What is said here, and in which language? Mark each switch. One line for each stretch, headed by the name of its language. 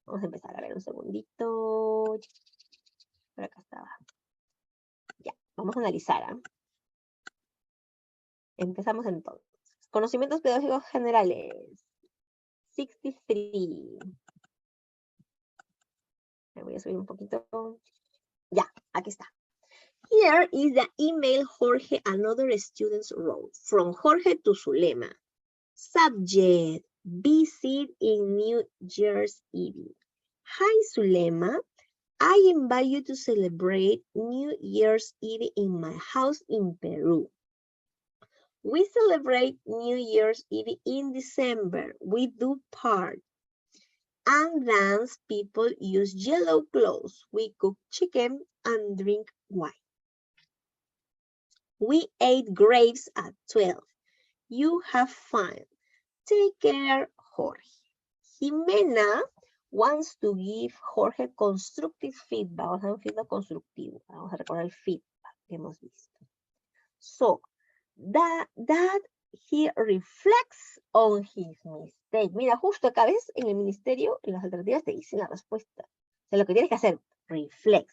Spanish: Vamos a empezar, a ver, un segundito. Por acá estaba. Ya, vamos a analizar. Empezamos entonces. Conocimientos pedagógicos generales. 63. Me voy a subir un poquito. Ya, aquí está.
English: Here is the email Jorge and other students wrote. From Jorge to Zulema. Subject, visit in New Year's Eve. Hi, Zulema. I invite you to celebrate New Year's Eve in my house in Peru. We celebrate New Year's Eve in December. We do party and dance. People use yellow clothes. We cook chicken and drink wine. We ate grapes at 12. You have fun. Take care, Jorge. Jimena wants to give Jorge constructive feedback.
Spanish: Vamos a dar un feedback constructivo. Vamos a recordar el feedback que hemos visto.
English: So, that he reflects on his mistake.
Spanish: Mira, justo acá ves, en el ministerio, en las alternativas te dicen la respuesta. O sea, lo que tienes que hacer, reflex.